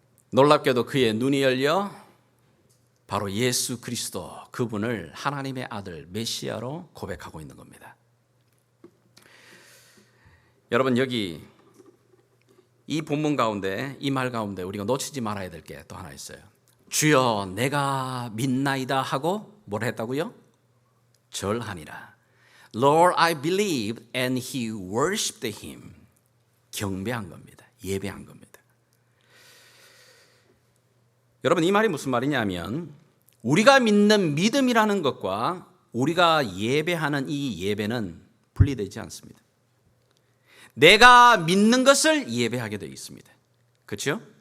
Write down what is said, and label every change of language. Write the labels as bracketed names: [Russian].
[Korean] 놀랍게도 그의 눈이 열려 바로 예수 그리스도, 그분을 하나님의 아들 메시아로 고백하고 있는 겁니다. 여러분, 여기 이 본문 가운데, 이 말 가운데 우리가 놓치지 말아야 될 게 또 하나 있어요. 주여, 내가 믿나이다 하고 뭘 했다고요? 절하니라. [English] Lord, I believe, and he worshipped him. [Korean] 경배한 겁니다. 예배한 겁니다. 여러분, 이 말이 무슨 말이냐면 우리가 믿는 믿음이라는 것과 우리가 예배하는 이 예배는 분리되지 않습니다. 내가 믿는 것을 예배하게 되어 있습니다. 그렇죠?